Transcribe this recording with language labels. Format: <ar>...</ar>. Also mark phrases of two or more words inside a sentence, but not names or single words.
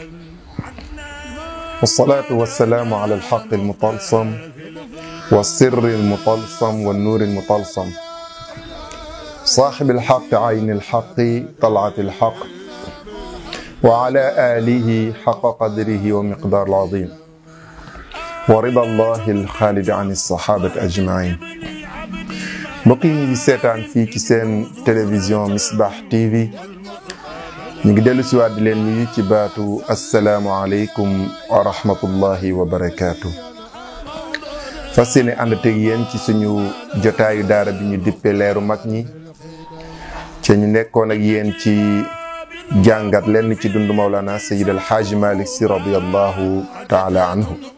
<ar>والصلاة والسلام على الحق المطلسم والسر المطلسم والنور المطلسم صاحب الحق عين الحق طلعة الحق وعلى آله حق قدره ومقدار العظيم ورضا الله الخالد عن الصحابة أجمعين</ar> <wo>mbokk yi ñu ngi seetaan fii ci seen télévision Misbah TV ñu ngi dellu si waat di leen nuyu ci baatu</wo> <ar>السلام عليكم ورحمة الله وبركاته.</ar> <wo>fas yéene ànd teg yéen ci suñu jotaayu daara bi ñu dippe leeru mag ñi ci ñu nekkoon ak yéen ci jàngat lenn ci dundu Mawlana Sayyid al Haaji Malick Sy</wo> <ar>رضي الله تعالى عنه.</ar>